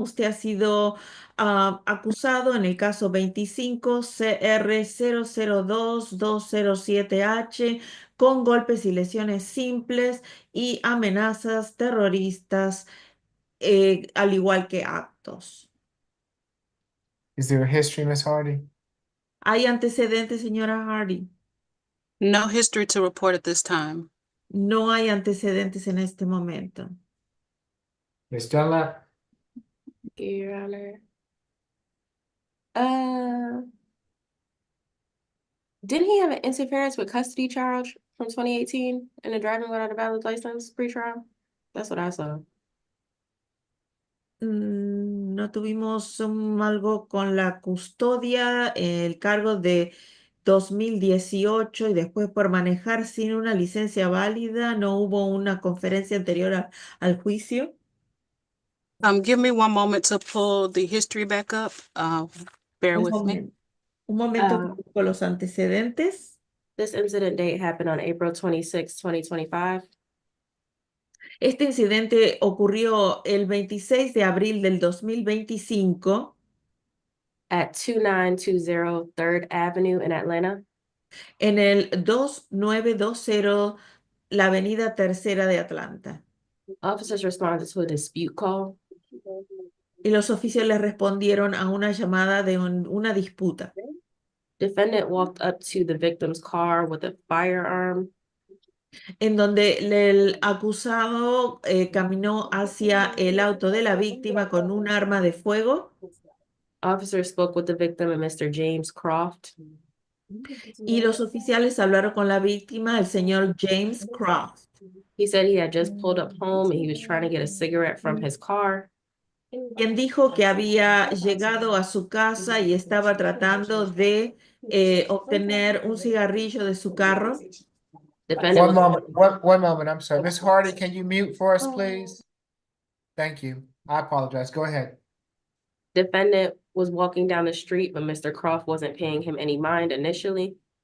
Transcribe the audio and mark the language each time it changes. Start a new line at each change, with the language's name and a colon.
Spanish: Usted ha sido acusado en el caso 25 CR 002207H con golpes y lesiones simples y amenazas terroristas, al igual que actos.
English: Is there a history, Ms. Hardy?
Spanish: ¿Hay antecedentes, señora Hardy?
English: No history to report at this time.
Spanish: No hay antecedentes en este momento.
English: Ms. Dunlap? Your Honor. Didn't he have an interference with custody charge from 2018 and a driving without a valid license pre-trial? That's what I saw.
Spanish: No tuvimos algo con la custodia, el cargo de 2018 y después por manejar sin una licencia válida, no hubo una conferencia anterior al juicio.
English: Give me one moment to pull the history back up. Bear
Spanish: Un
English: with me.
Spanish: momento, un momento que Uh, busco los antecedentes.
English: This incident date happened on April 26, 2025.
Spanish: Este incidente ocurrió el 26 de abril del 2025
English: at 2920 3rd Avenue in Atlanta.
Spanish: en el 2920, la avenida Tercera de Atlanta.
English: Officers responded to a dispute call.
Spanish: Y los oficiales respondieron a una llamada de una disputa.
English: Defendant walked up to the victim's car with a firearm.
Spanish: En donde el acusado caminó hacia el auto de la víctima con un arma de fuego.
English: Officers spoke with the victim and Mr. James Croft.
Spanish: Y los oficiales hablaron con la víctima, el señor James Croft.
English: He said he had just pulled up home and he was trying to get a cigarette from his car.
Spanish: Quien dijo que había llegado a su casa y estaba tratando de obtener un cigarrillo de su carro.
English: One moment, one moment, I'm sorry. Miss Hardy, can you mute for us, please? Thank you. I apologize. Go ahead. Defendant was walking down the street, but Mr. Croft wasn't paying him any mind initially.